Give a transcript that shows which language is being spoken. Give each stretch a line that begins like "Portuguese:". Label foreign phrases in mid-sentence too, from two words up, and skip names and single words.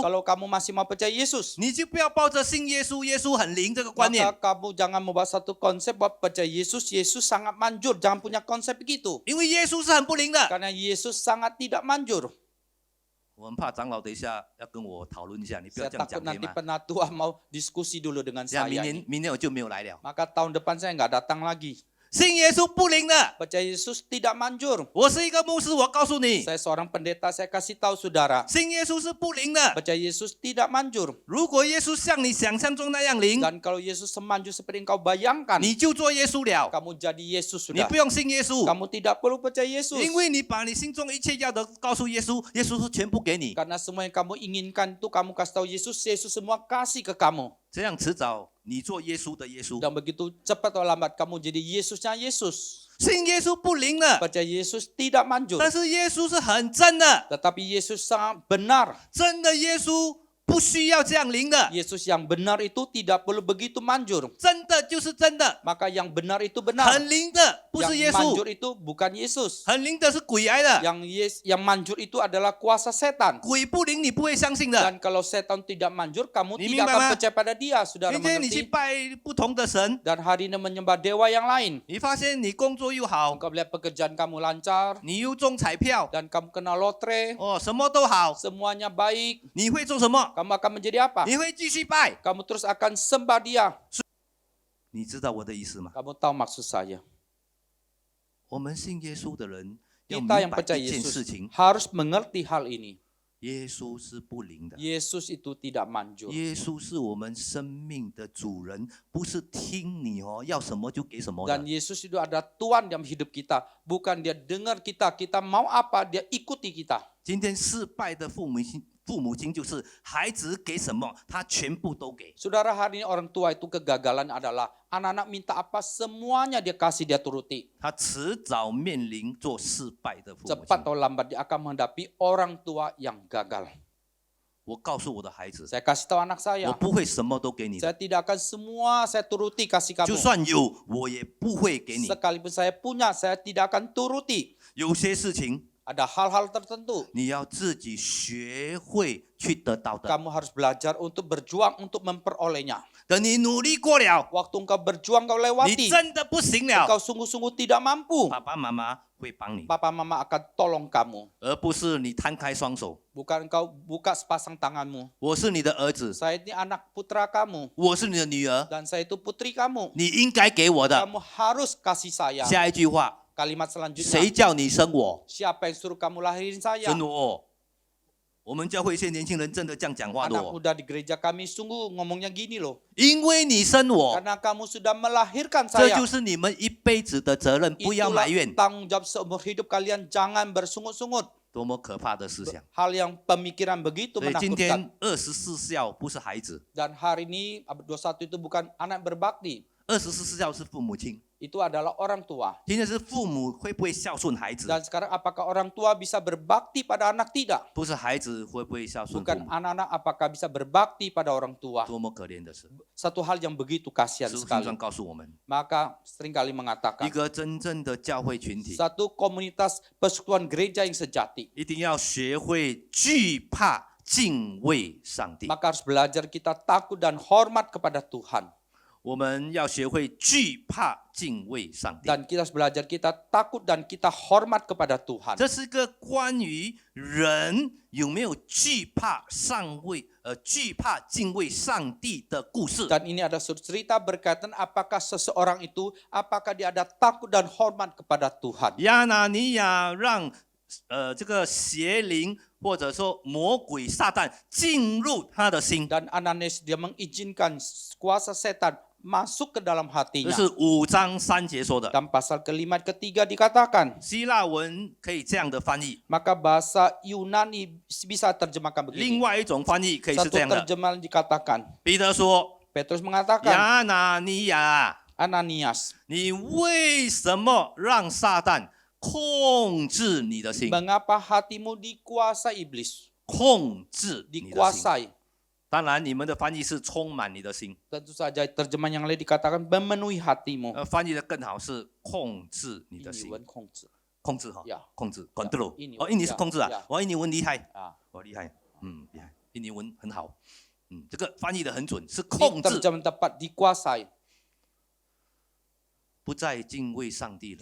Indonesian: kalau kamu masih mau percaya Yesus,
Chinese: 你就不要抱着信耶稣、耶稣很灵这个观念，
Indonesian: maka kamu jangan membuat satu konsep bahwa percaya Yesus, Yesus sangat manjur. Jangan punya konsep begitu.
Chinese: 因为耶稣是很不灵的。
Indonesian: Karena Yesus sangat tidak manjur.
Chinese: 我很怕长老等一下要跟我讨论一下，你不要
Indonesian: Saya
Chinese: 这样讲
Indonesian: takut
Chinese: 可以
Indonesian: nanti
Chinese: 吗？
Indonesian: penatua mau diskusi dulu dengan
Chinese: 这样
Indonesian: saya.
Chinese: 明年我就没有来了。
Indonesian: Maka tahun depan saya nggak datang lagi.
Chinese: 信耶稣不灵的，
Indonesian: Percaya Yesus tidak manjur.
Chinese: 我是一个牧师，我告诉你，
Indonesian: Saya seorang pendeta, saya kasih tahu saudara.
Chinese: 信耶稣是不灵的。
Indonesian: Percaya Yesus tidak manjur.
Chinese: 如果耶稣像你想象中那样灵，
Indonesian: Dan kalau Yesus semanjur seperti engkau bayangkan,
Chinese: 你就做耶稣了，
Indonesian: kamu jadi Yesus
Chinese: 你
Indonesian: sudah.
Chinese: 不用信耶稣，
Indonesian: Kamu tidak perlu percaya Yesus.
Chinese: 因为你把你心中一切要的告诉耶稣，耶稣是全部给你，
Indonesian: Karena semua yang kamu inginkan itu kamu kasih tahu Yesus, Yesus semua kasih ke kamu.
Chinese: 这样迟早你做耶稣的耶稣。
Indonesian: Dan begitu cepat atau lambat kamu jadi Yesusnya Yesus.
Chinese: 信耶稣不灵的，
Indonesian: Percaya Yesus tidak manjur.
Chinese: 但是耶稣是很真的，
Indonesian: Tetapi Yesus sangat benar.
Chinese: 真的耶稣不需要这样灵的，
Indonesian: Yesus yang benar itu tidak perlu begitu manjur.
Chinese: 真的就是真的，
Indonesian: Maka yang benar itu benar.
Chinese: 很灵的不是耶
Indonesian: Yang
Chinese: 稣
Indonesian: manjur，itu bukan Yesus.
Chinese: 很灵的是鬼来的，
Indonesian: Yang manjur itu adalah kuasa setan.
Chinese: 鬼不灵你不会相信的。
Indonesian: Dan kalau setan tidak manjur, kamu Ini tidak akan memang- percaya pada dia, saudara
Chinese: 今天你去
Indonesian: mengerti?
Chinese: 拜不同的神，
Indonesian: Dan hari ini menyembah dewa yang lain.
Chinese: 你发现你工作又好，
Indonesian: Engkau melihat pekerjaan kamu lancar,
Chinese: 你又中彩票，
Indonesian: dan kamu kena lotre,
Chinese: 哦，什么都好，
Indonesian: semuanya baik.
Chinese: 你会做什么？
Indonesian: Kamu akan menjadi apa?
Chinese: 你会继续拜。
Indonesian: Kamu terus akan sembah dia.
Chinese: 你知道我的意思吗？
Indonesian: Kamu tahu maksud saya?
Chinese: 我们信耶稣的人要
Indonesian: Kita
Chinese: 明
Indonesian: yang
Chinese: 白
Indonesian: percaya
Chinese: 一件事
Indonesian: Yesus
Chinese: 情，
Indonesian: harus mengerti hal ini.
Chinese: 耶稣是不灵的。
Indonesian: Yesus itu tidak manjur.
Chinese: 耶稣是我们生命的主人，不是听你要什么就给什么的
Indonesian: Dan。Yesus itu ada Tuhan dalam hidup kita. Bukan dia dengar kita, kita mau apa, dia ikuti kita.
Chinese: 今天失败的父母亲就是孩子给什么，他全部都给。
Indonesian: Saudara, hari ini orang tua itu kegagalan adalah anak-anak minta apa, semuanya dia kasih, dia turuti.
Chinese: 他迟早面临做失败的父母
Indonesian: Cepat
Chinese: 亲。
Indonesian: atau lambat dia akan menghadapi orang tua yang gagal.
Chinese: 我告诉我的孩子，
Indonesian: Saya kasih tahu anak
Chinese: 我
Indonesian: saya,
Chinese: 不会什么都给你的，
Indonesian: saya tidak akan semua saya turuti kasih
Chinese: 就
Indonesian: kamu.
Chinese: 算有，我也不会给你。
Indonesian: Sekalipun saya punya, saya tidak akan turuti.
Chinese: 有些事情
Indonesian: Ada hal-hal tertentu
Chinese: 你要自己学会去得到的。
Indonesian: kamu harus belajar untuk berjuang untuk memperolehnya.
Chinese: 等你努力过了，
Indonesian: Waktu engkau berjuang, kau
Chinese: 你
Indonesian: lewati,
Chinese: 真的不行了，
Indonesian: engkau sungguh-sungguh tidak mampu,
Chinese: 爸爸妈妈会帮你，
Indonesian: papa mama akan tolong kamu.
Chinese: 而不是你摊开双手。
Indonesian: Bukan engkau buka sepasang tanganmu.
Chinese: 我是你的儿子，
Indonesian: Saya ini anak putra kamu
Chinese: 我是你的女儿，
Indonesian: dan saya itu putri kamu.
Chinese: 你应该给我的。
Indonesian: Kamu harus kasih saya.
Chinese: 下一句话，
Indonesian: Kalimat selanjutnya,
Chinese: 谁叫你生我？
Indonesian: siapa yang suruh kamu lahirin saya?
Chinese: 真的哦，我们教会一些年轻人真的这样讲话的
Indonesian: Anak
Chinese: 哦，
Indonesian: muda di gereja kami sungguh ngomongnya gini loh.
Chinese: 因为你生我，
Indonesian: Karena kamu sudah melahirkan
Chinese: 这
Indonesian: saya.
Chinese: 就是你们一辈子的责任，不要
Indonesian: Itulah
Chinese: 埋怨。
Indonesian: tanggung jawab seumur hidup kalian, jangan bersungut-sungut.
Chinese: 多么可怕的思想！
Indonesian: Hal yang pemikiran begitu
Chinese: 所以今
Indonesian: menakutkan.
Chinese: 天24孝不是孩子，
Indonesian: Dan hari ini abad 21 itu bukan anak berbakti.
Chinese: 24 孝是父母亲。
Indonesian: Itu adalah orang tua.
Chinese: 今天是父母会不会孝顺孩子，
Indonesian: Dan sekarang apakah orang tua bisa berbakti pada anak? Tidak.
Chinese: 不是孩子会不会孝顺父
Indonesian: Bukan
Chinese: 母。
Indonesian: anak-anak apakah bisa berbakti pada orang tua.
Chinese: 多么可怜的事！
Indonesian: Satu hal yang begitu kasihan
Chinese: 使徒行
Indonesian: sekali.
Chinese: 传告诉我们，
Indonesian: Maka seringkali
Chinese: 一
Indonesian: mengatakan
Chinese: 个真正的教会群体，
Indonesian: satu komunitas persekutuan gereja yang sejati.
Chinese: 一定要学会惧怕、敬畏上帝。
Indonesian: Maka harus belajar kita takut dan hormat kepada Tuhan.
Chinese: 我们要学会惧怕、敬畏上帝。
Indonesian: Dan kita harus belajar kita takut dan kita hormat kepada Tuhan.
Chinese: 这是个关于人有没有惧怕惧怕、敬畏上帝的故事。
Indonesian: Dan ini ada suatu cerita berkaitan apakah seseorang itu, apakah dia ada takut dan hormat kepada Tuhan.
Chinese: 亚拿尼亚让这个邪灵或者说魔鬼撒旦进入他的心，
Indonesian: Dan Ananias dia mengizinkan kuasa setan masuk ke dalam
Chinese: 这
Indonesian: hatinya.
Chinese: 是5章3节说的。
Indonesian: Dan pasal kelima ketiga dikatakan,
Chinese: 希腊文可以这样的翻译，
Indonesian: maka bahasa Yunani bisa terjemahkan
Chinese: 另
Indonesian: begini.
Chinese: 外一种翻译可以是
Indonesian: Satu
Chinese: 这样的。
Indonesian: terjemahan dikatakan,
Chinese: 彼得说
Indonesian: Petrus：“ mengatakan,
Chinese: 亚拿尼亚，
Indonesian: Ananias,
Chinese: 你为什么让撒旦控制你的心？
Indonesian: mengapa hatimu dikuasai iblis?
Chinese: 控制你的心。
Indonesian: Dikuasai.
Chinese: 当然，你们的翻译是充满你的心，
Indonesian: Tentu saja terjemahan yang lain dikatakan memenuhi hatimu.
Chinese: 翻译的更好是控制你的
Indonesian: Ini
Chinese: 心， wen kongzi. 控制哈呀，控制 control。印尼文哦，印尼是控制啊呀，我印尼文厉害， Ah, 我厉害，厉害，印尼文很好，这个翻译的很准，是
Indonesian: ini
Chinese: 控制，
Indonesian: terjemahan tepat dikuasai.
Chinese: 不再敬畏上帝了，